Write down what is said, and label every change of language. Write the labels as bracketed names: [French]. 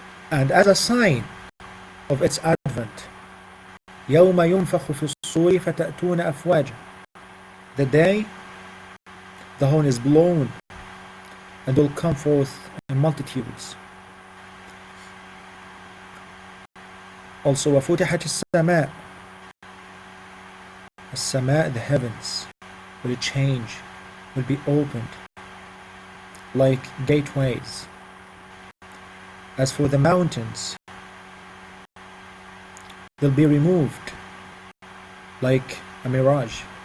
[English] And as a sign of its advent, [Arabic] يوم ينفخ في الصور فتأتون أفواجا. [English] The day the horn is blown and will come forth in multitudes. Also, [Arabic] وفتحت السماء. [English] السماء, the heavens, will change, will be opened like gateways. As for the mountains, they'll be removed like a mirage.